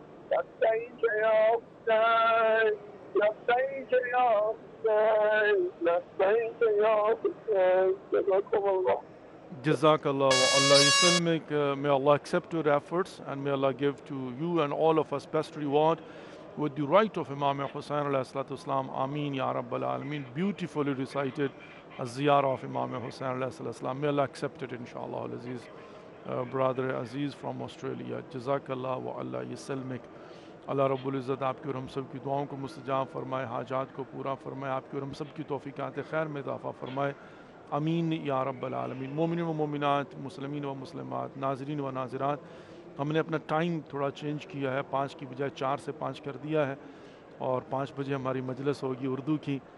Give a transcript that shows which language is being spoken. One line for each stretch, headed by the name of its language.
Arabic: لبيك يا حسين، لبيك يا حسين، لبيك يا حسين. جزاكم الله. Jazakallah wa Allah Yuslimik.
English: May Allah accept your efforts and may Allah give to you and all of us best reward with the right of Imam Hussain alayhi salatu wasalam.
Arabic: Ameen ya Rabbal Alameen.
English: Beautifully recited az-ziyarah of Imam Hussain alayhi salatu wasalam. May Allah accept it inshallah al-aziz. Brother Aziz from Australia.
Arabic: Jazakallah wa Allah Yuslimik.
Urdu: اللہ رب العزت آپ کی اور ہم سب کی دعاؤں کو مستجاب فرمائے، حاجات کو پورا فرمائے، آپ کی اور ہم سب کی توفیقات خیر میں اضافہ فرمائے. امین یا رب العالمین. مومنین و مومنات، مسلمین و مسلمات، ناظرین و ناظرات، ہم نے اپنا ٹائم تھوڑا چینج کیا ہے، 5 کی بجائے 4 سے 5 کر دیا ہے اور 5 بجے ہماری مجلس ہوگی اردو کی.